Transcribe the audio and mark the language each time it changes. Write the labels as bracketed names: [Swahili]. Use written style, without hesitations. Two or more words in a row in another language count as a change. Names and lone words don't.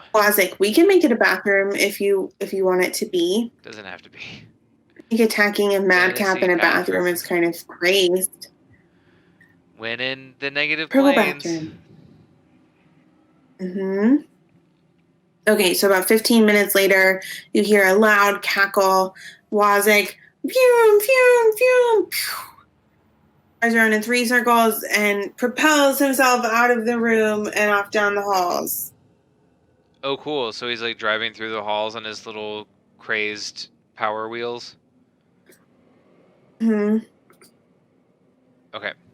[English] Wazik, we can make it a bathroom if you want it to be. Doesn't have to be. I think attacking a madcap in a bathroom is kind of crazed. When in the negative Purple planes. bathroom. Mm-hmm. Okay, so about 15 minutes later, you hear a loud cackle. Wazik, phew, phew, phew, phew, goes around in 3 circles and propels himself out of the room and off down the halls. Oh, cool. So he's like driving through the halls on his little crazed power wheels? Hmm. Okay.